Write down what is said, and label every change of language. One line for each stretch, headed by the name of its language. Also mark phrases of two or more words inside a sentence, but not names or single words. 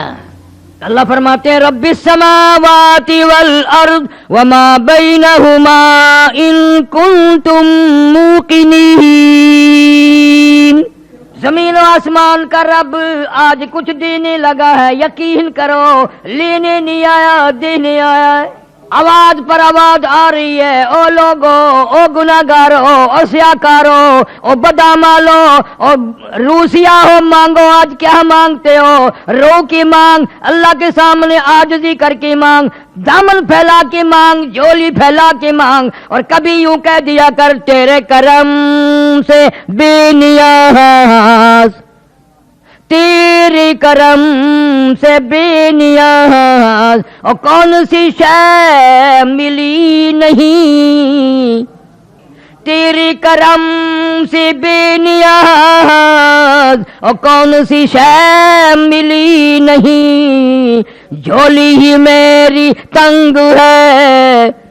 Urdu: اللہ فرماتے ہیں
Arabic: رب السماوات والارض وما بینہما ان کنتم موقنین۔
Urdu: زمین و آسمان کا رب آج کچھ دینے لگا ہے، یقین کرو، لینے نہیں آیا، دینے آیا ہے۔ آواز پر آواز آ رہی ہے، او لوگو، او گناہگارو، او سیاکارو، او بدامالو، او روسیا ہو، مانگو آج کیا مانگتے ہو؟ رو کی مانگ، اللہ کے سامنے عاجزی کر کے مانگ، دامن پھیلا کے مانگ، جھولی پھیلا کے مانگ، اور کبھی یوں کہہ دیا کر تیرے کرم سے بے نیاز، تیرے کرم سے بے نیاز، اور کون سی شے ملی نہیں، تیرے کرم سے بے نیاز، اور کون سی شے ملی نہیں، جھولی ہی میری تنگ ہے،